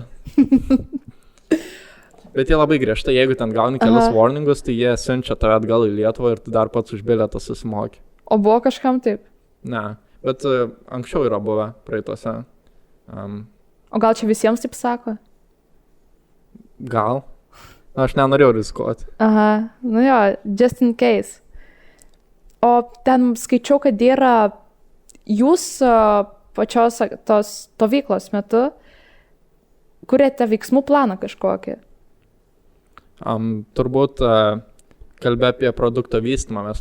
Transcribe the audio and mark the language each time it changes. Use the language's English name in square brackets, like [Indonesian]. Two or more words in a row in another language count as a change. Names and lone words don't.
[Lithuanian] Bet jie labai griežtai, jeigu ten gauni kelias warningus, tai jie siunčia tave atgal į Lietuvą ir tu dar pats už bilietą susimoki. O buvo kažkam taip? Ne, bet anksčiau yra buvę praeitose. O gal čia visiems taip sako? Gal. Aš nenorėjau rizikuoti. Aha, nu jo, [English] just in case. [Lithuanian] O ten skaičiau, kad yra jūs pačios tos stovyklos metu kuriate veiksmų planą kažkokį? Turbūt kalbė apie produkto vystymą.